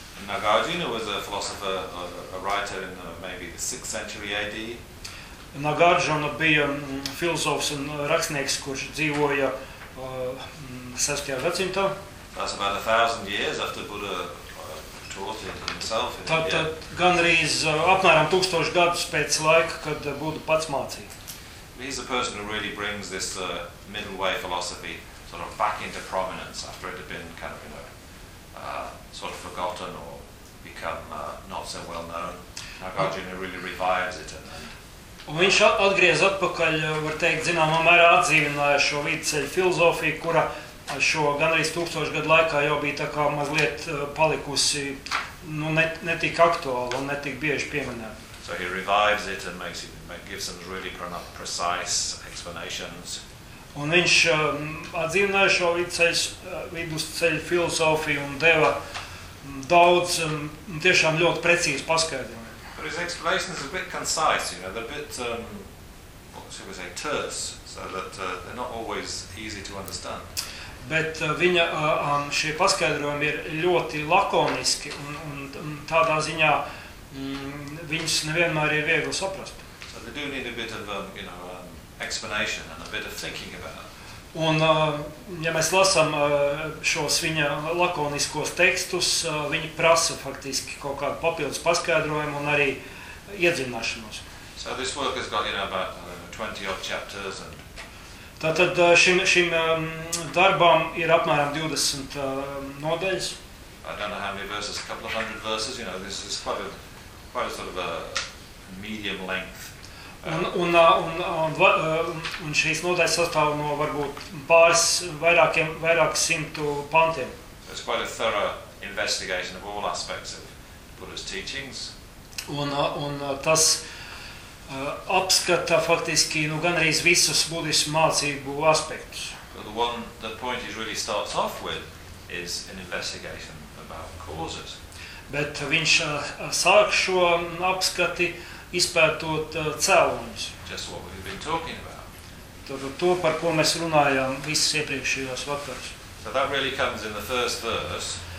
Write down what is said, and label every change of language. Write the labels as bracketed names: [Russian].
[English] Nagarjuna was a philosopher, a writer in maybe the 6th century AD. [Latvian] Nagarjuna bija filozofs un rakstnieks, kurš dzīvoja 6. gadsimtā. [English] That's about 1,000 years after Buddha taught it himself. [Latvian] Tad gandrīz apmēram 1,000 gadus pēc laika, kad Buddha pats mācīja. [English] He's the person who really brings this middle way philosophy sort of back into prominence after it had been kind of, you know, sort of forgotten or become not so well known. Nagarjuna really revives it. [Latvian] Un viņš atgriez atpakaļ, var teikt, zināmā mērā atzīvināja šo vidusceļa filozofiju, kura šo gandrīz 1,000 gadu laikā jau bija tā kā mazliet palikusi, nu, netika aktuāla un netika bieži pieminēta. [English] So he revives it and makes it, gives some really precise explanations. [Latvian] Un viņš atzīvināja šo vidusceļa filozofiju un deva daudz tiešām ļoti precīzu paskaidrojumu. [English] But his explanations are a bit concise, you know, they're a bit, what should we say, terse, so that they're not always easy to understand. [Latvian] Bet viņa šie paskaidrojumi ir ļoti lakoniski un tādā ziņā viņus nevienmēr ir viegli saprast. [English] So they do need a bit of, you know, explanation and a bit of thinking about it. [Latvian] Un ja mēs lasam šos viņa lakoniskos tekstus, viņi prasa faktiski kaut kādu papildus paskaidrojumu un arī iedzināšanos. [English] So this work has got, you know, about 20 odd chapters and [Latvian] tātad šim darbam ir apmēram 20 nodaļas. [English] I don't know how many verses, a couple of hundred verses, you know, this is quite a sort of a medium length. [Latvian] Un šīs nodaļas sastāv no varbūt pāris vairāk simtu pantiem. [English] So it's quite a thorough investigation of all aspects of Buddha's teachings. [Latvian] Tas apskata faktiski, nu, gandrīz visus budismu mācību aspektus. [English] But the one that point he really starts off with is an investigation about causes. [Latvian] Bet viņš sāk šo apskati izpētot cēlonis. [English] Just what we've been talking about. [Latvian] To, par ko mēs runājām visus iepriekšējos vakars. [English] So that really comes in the first verse.